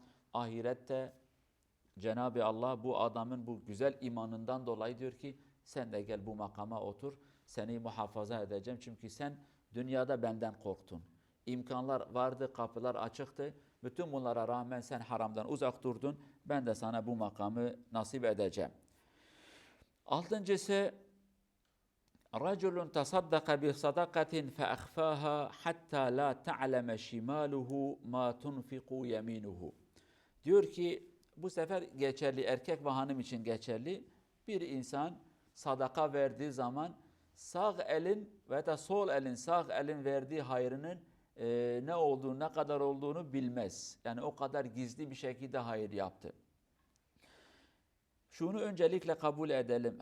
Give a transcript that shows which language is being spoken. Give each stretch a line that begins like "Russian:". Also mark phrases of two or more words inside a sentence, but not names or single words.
Turkish: Ahirette Cenab-ı Allah bu adamın bu güzel imanından dolayı diyor ki sen de gel bu makama otur, seni muhafaza edeceğim. Çünkü sen dünyada benden korktun. İmkanlar vardı, kapılar açıktı. Bütün bunlara rağmen sen haramdan uzak durdun. Ben de sana bu makamı nasip edeceğim.
Arabic: Altıncısı رَجُلٌ تَصَدَّقَ بِصَدَقَةٍ فَأَخْفَاهَا حَتَّى لَا تَعْلَمَ شِمَالُهُ مَا تُنْفِقُ يَمِينُهُ.
Turkish: Diyor ki bu sefer geçerli, erkek ve hanım için geçerli. Bir insan sadaka verdiği zaman sağ elin ve da sol elin, sağ elin verdiği hayrının ne olduğunu, ne kadar olduğunu bilmez. Yani o kadar gizli bir şekilde hayır yaptı. Şunu öncelikle kabul edelim.